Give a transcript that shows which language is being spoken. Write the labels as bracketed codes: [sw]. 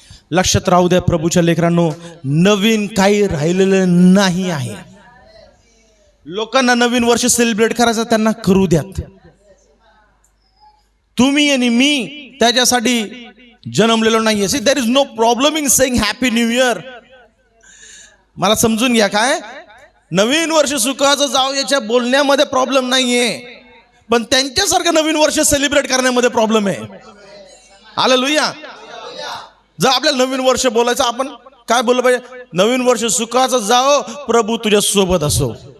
[mr] लक्षात राहू द्या प्रभूच्या लेकरांनो, नवीन काही राहिलेलं नाही आहे. लोकांना नवीन वर्ष सेलिब्रेट करायचं, त्यांना करू द्यात. तुम्ही आणि मी त्याच्यासाठी जन्मलेलो नाहीये. [en] See, there is no problem in saying happy new year. [mr] मला समजून घ्या, काय नवीन वर्ष सुखाचं जाऊ याच्या बोलण्यामध्ये प्रॉब्लेम नाहीये, पण त्यांच्यासारखं नवीन वर्ष सेलिब्रेट करण्यामध्ये प्रॉब्लेम आहे. हालेलुया. जर आपल्याला नवीन वर्ष बोलायचं, आपण काय बोललं पाहिजे? नवीन वर्ष सुखाचं जाओ, प्रभू तुझ्या सोबत असो.